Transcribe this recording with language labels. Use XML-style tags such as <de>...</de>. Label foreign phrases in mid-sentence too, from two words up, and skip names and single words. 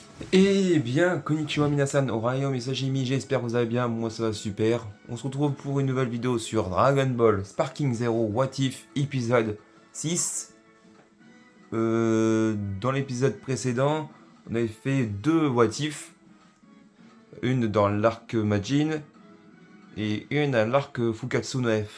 <fr>Eh bien,</fr> <ja>こんにちは 皆さん, Orayo Misashimi,</ja> <fr>j'espère que vous allez bien, moi ça va super. On se retrouve pour une nouvelle vidéo sur Dragon Ball Sparking Zero What If épisode 6. Dans l'épisode précédent, on avait fait deux What If. Une dans l'arc Majin et une à l'arc Fukatsu no F.</fr>